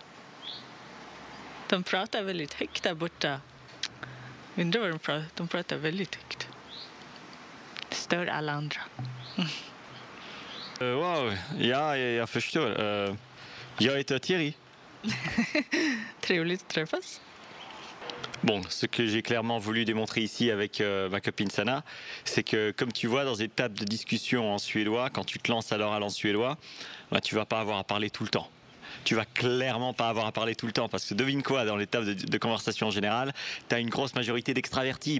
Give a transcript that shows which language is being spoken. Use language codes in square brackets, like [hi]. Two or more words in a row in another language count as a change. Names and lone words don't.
[sv] De pratar väldigt högt där borta. Undrar vad de pratar. De pratar väldigt högt. Det stör alla andra. Wow, ja, jag förstår. Jag heter Thierry. Trevligt att träffas. [fr] Bon, ce que j'ai clairement voulu démontrer ici avec ma copine Sanna, c'est que comme tu vois dans des tables de discussion en suédois, quand tu te lances à l'oral en suédois, bah, tu vas pas avoir à parler tout le temps. Tu vas clairement pas avoir à parler tout le temps parce que devine quoi, dans les tables de conversation en général, tu as une grosse majorité d'extravertis.